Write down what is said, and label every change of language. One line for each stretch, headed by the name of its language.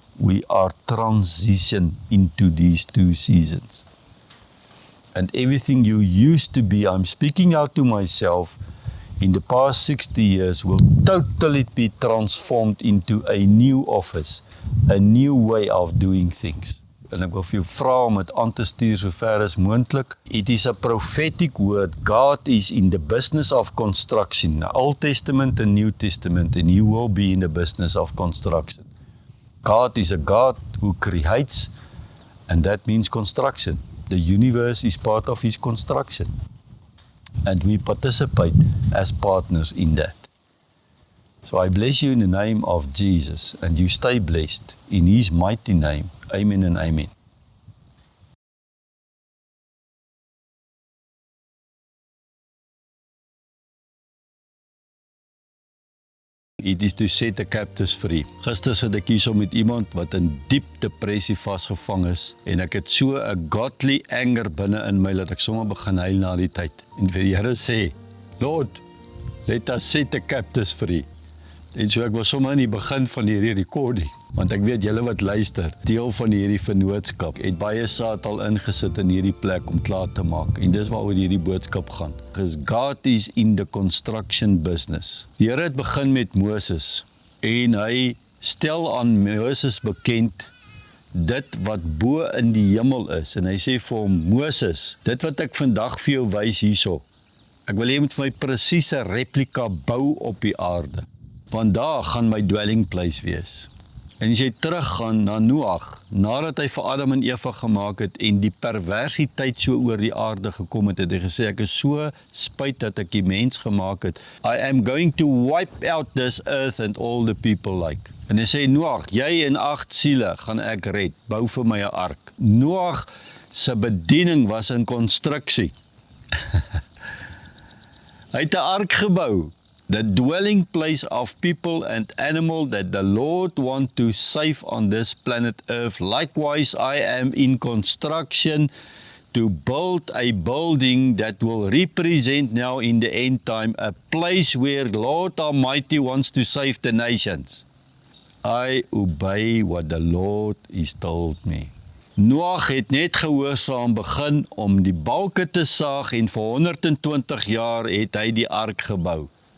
English: We are transitioned into these 2 seasons. And everything you used to be, I'm speaking out to myself, in the past 60 years will totally be transformed into a new office, a new way of doing things.
Afrikaans: En ek wil vir jou vra om dit aan te stuur so ver as moontlik.
English: It is a prophetic word. God is in the business of construction. Old Testament and New Testament, and He will be in the business of construction. God is a God who creates, and that means construction. The universe is part of His construction. And we participate as partners in that. So I bless you in the name of Jesus, and you stay blessed in His mighty name. Amen and amen. It is to set the captives free.
Afrikaans: Gister sit ek hier so met iemand wat in diep depressie vasgevang is, en ek het so 'n godly anger binne in my dat ek sommer begin huil na die tyd.
English: En vir die Here sê, Lord, let us set the captives free.
Afrikaans: En so ek was sommer in die begin van hierdie recording, want ek weet julle wat luister, deel van hierdie vennootskap, het baie saad al ingesit in hierdie plek om klaar te maak. En dis waaroor hierdie boodskap gaan.
English: Because God is in the construction business.
Afrikaans: Die Here het begin met Moses, en hy stel aan Moses bekend dit wat bo in die hemel is. En hy sê vir hom, Moses, dit wat ek vandag vir jou wys hierso, ek wil jy moet vir my presiese replika bou op die aarde. Want daar gaan my dwelling place wees. En as jy teruggaan na Noag, nadat hy vir Adam en Eva gemaak het en die perversiteit so oor die aarde gekom het, het hy gesê, ek is so spyt dat ek die mens gemaak het.
English: I am going to wipe out this earth and all the people like.
Afrikaans: En hy sê, Noag, jy en 8 siele gaan ek red, bou vir my 'n ark. Noag se bediening was in konstruksie. Hy het 'n ark gebou.
English: The dwelling place of people and animal that the Lord want to save on this planet Earth. Likewise, I am in construction to build a building that will represent now in the end time a place where Lord Almighty wants to save the nations. I obey what the Lord has told me.
Afrikaans: Noag het net gehoorsaam begin om die balke te saag en vir 120 jaar het hy die ark gebou.